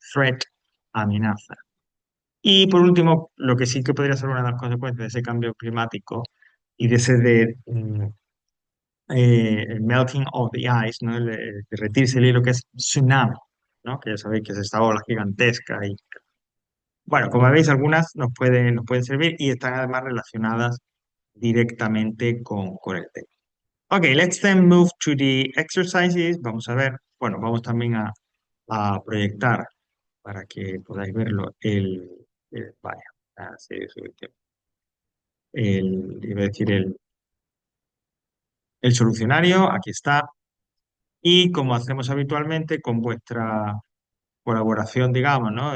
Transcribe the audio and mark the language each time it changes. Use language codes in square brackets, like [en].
[es] Threat, amenaza. Y por último, lo que sí que podría ser una de las consecuencias de ese cambio climático y de ese el [en] melting of the ice, [es] ¿no? El derretirse el hielo, que es tsunami, ¿no? Que ya sabéis que es esta ola gigantesca. Y, bueno, como veis, algunas nos pueden servir y están además relacionadas directamente con el tema. [en] Ok, let's then move to the exercises. [es] Vamos a ver, bueno, vamos también a proyectar para que podáis verlo vaya, así es, iba a decir el solucionario, aquí está. Y como hacemos habitualmente con vuestra colaboración, digamos, ¿no?